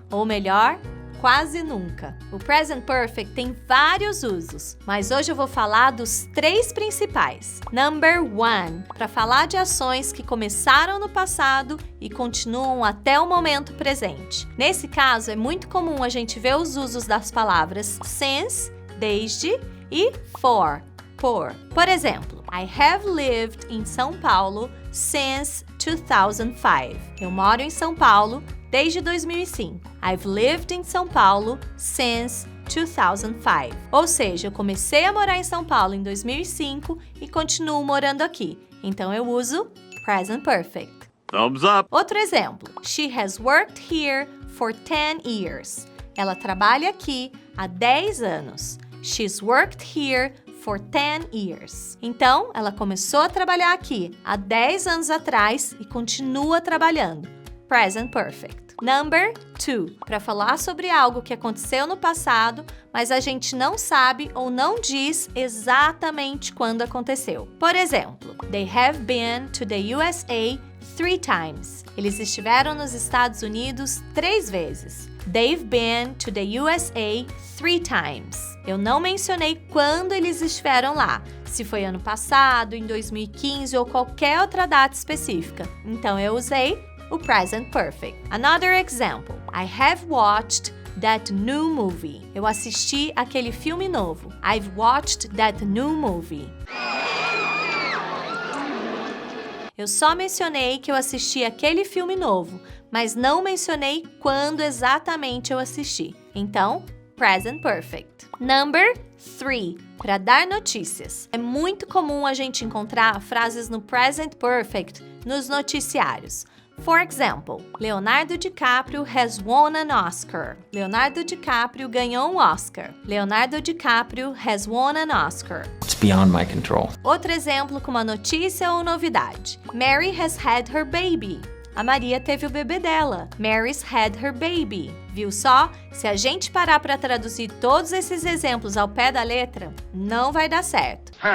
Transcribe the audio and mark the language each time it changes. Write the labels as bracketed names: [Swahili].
[Portuguese] Ou melhor, quase nunca. O Present Perfect tem vários usos, mas hoje eu vou falar dos 3 principais. Number 1, para falar de ações que começaram no passado e continuam até o momento presente. Nesse caso, é muito comum a gente ver os usos das palavras since, desde, e for, por. Por exemplo, [English] I have lived in São Paulo since 2005. [Portuguese] Eu moro em São Paulo desde 2005. [English] I've lived in São Paulo since 2005. [Portuguese] Ou seja, eu comecei a morar em São Paulo em 2005 e continuo morando aqui. Então eu uso Present Perfect. [English] Thumbs up! [Portuguese] Outro exemplo. [English] She has worked here for 10 years. [Portuguese] Ela trabalha aqui há 10 anos. [English] She's worked here for 10 years. [Portuguese] Então, ela começou a trabalhar aqui há 10 anos atrás e continua trabalhando. Present Perfect. Number 2, para falar sobre algo que aconteceu no passado, mas a gente não sabe ou não diz exatamente quando aconteceu. Por exemplo, [English] they have been to the USA 3 times. [Portuguese] Eles estiveram nos Estados Unidos 3 vezes. [English] They've been to the USA 3 times. [Portuguese] Eu não mencionei quando eles estiveram lá, se foi ano passado, em 2015 ou qualquer outra data específica. Então eu usei o Present Perfect. [English] Another example. I have watched that new movie. [Portuguese] Eu assisti aquele filme novo. [English] I've watched that new movie. [Portuguese] Eu só mencionei que eu assisti aquele filme novo, mas não mencionei quando exatamente eu assisti. Então, Present Perfect. Number 3, para dar notícias. É muito comum a gente encontrar frases no Present Perfect nos noticiários. [English] For example, Leonardo DiCaprio has won an Oscar. [Portuguese] Leonardo DiCaprio ganhou um Oscar. [English] Leonardo DiCaprio has won an Oscar. It's beyond my control. [Portuguese] Outro exemplo com uma notícia ou novidade. [English] Mary has had her baby. [Portuguese] A Maria teve o bebê dela. [English] Mary's had her baby. [Portuguese] Viu só? Se a gente parar para traduzir todos esses exemplos ao pé da letra, não vai dar certo.